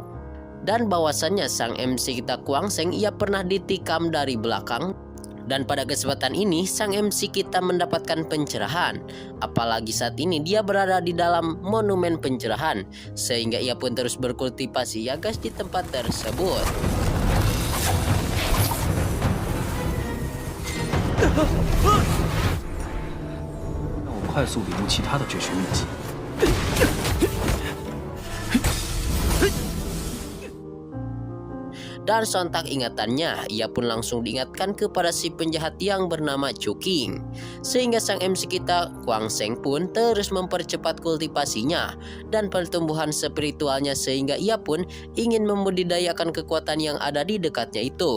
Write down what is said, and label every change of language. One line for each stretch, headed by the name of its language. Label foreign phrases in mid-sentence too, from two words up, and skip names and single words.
Indonesian: Dan bahwasannya sang MC kita Kuang Seng ia pernah ditikam dari belakang. Dan pada kesempatan ini sang MC kita mendapatkan pencerahan. Apalagi saat ini dia berada di dalam monumen pencerahan, sehingga ia pun terus berkultivasi ya guys di tempat tersebut.
Chinese: 让我快速领悟其他的绝学秘籍。
Indonesian: Dan sontak ingatannya, ia pun langsung diingatkan kepada si penjahat yang bernama Chuking. Sehingga sang MC kita Kuang Seng pun terus mempercepat kultivasinya dan pertumbuhan spiritualnya, sehingga ia pun ingin membudidayakan kekuatan yang ada di dekatnya itu.